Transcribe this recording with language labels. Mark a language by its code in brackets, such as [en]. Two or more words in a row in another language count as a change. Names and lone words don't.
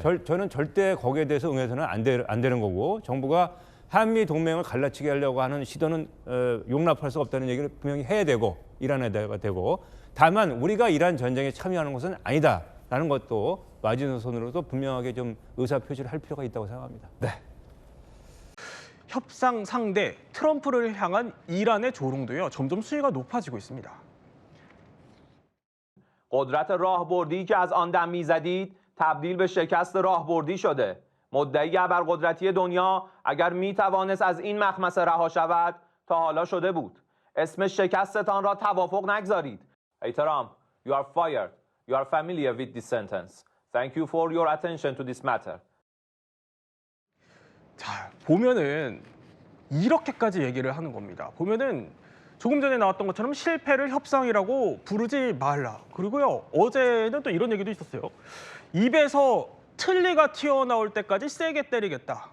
[ko] 저는 절대 거기에 대해서 응해서는 안 되는 거고 정부가 한미 동맹을 갈라치게 하려고 하는 시도는 용납할 수 없다는 얘기를 분명히 해야 되고 이란에다가 되고 다만 우리가 이란 전쟁에 참여하는 것은 아니다라는 것도 마지노선으로도 분명하게 좀 의사 표시를 할 필요가 있다고 생각합니다. 네. 협상 상대 트럼프를 향한 이란의 조롱도요. 점점 수위가 높아지고 있습니다. [fa] قدرت راهبردی که از آن دم میزدید تبدیل به شکست راهبردی شده. مدعی ابرقدرتی دنیا اگر میتوانست از این مخمسه رها شود تا حالا شده بود. اسم شکستتان را توافق نگذارید. [en] Hey Trump, you are fired. You are familiar with this sentence. Thank you for your attention to this matter. [ko] 자, 보면은 이렇게까지 얘기를 하는 겁니다. 보면은 조금 전에 나왔던 것처럼 실패를 협상이라고 부르지 말라. 그리고요, 어제는 또 이런 얘기도 있었어요. 입에서 틀니가 튀어나올 때까지 세게 때리겠다.